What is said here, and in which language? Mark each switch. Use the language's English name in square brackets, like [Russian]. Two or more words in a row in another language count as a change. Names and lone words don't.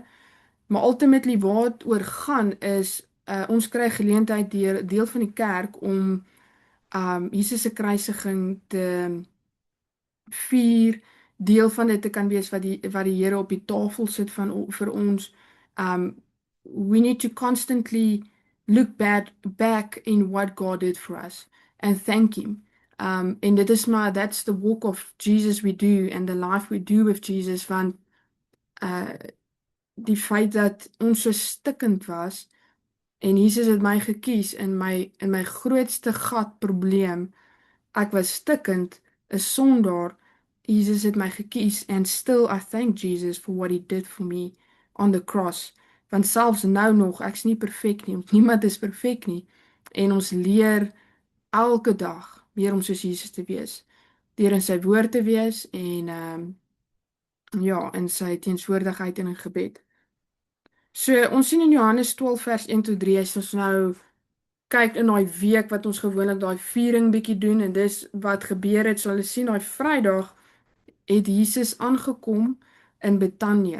[Afrikaans] Maar ultimately waar het oor gaan is, ons kry geleentheid deel van die kerk om Jesus se kruisiging te vier, deel van dit te kan wees wat die Here op die tafel sit vir ons. [English] We need to constantly look back in what God did for us and thank him. [Afrikaans] En dit is maar, [English] that's the walk of Jesus we do and the life we do with Jesus, [Afrikaans] want Uh die feit dat ons so stikkend was en Jesus het my gekies in my grootste gat probleem. Ek was stikkend, 'n sondaar. Jesus het my gekies [English] and still I thank Jesus for what he did for me on the cross. [Afrikaans] Want selfs nou nog, ek's nie perfek nie, want niemand is perfek nie. En ons leer elke dag meer om soos Jesus te wees, deur in sy woord te wees en ja, in sy teenswoordigheid en in gebed. So ons sien in Johannes 12 vers 1 tot 3 as ons nou kyk in daai week wat ons gewoonlik daai viering bietjie doen en dis wat gebeur het, so hulle sien daai Vrydag het Jesus aangekom in Betanië.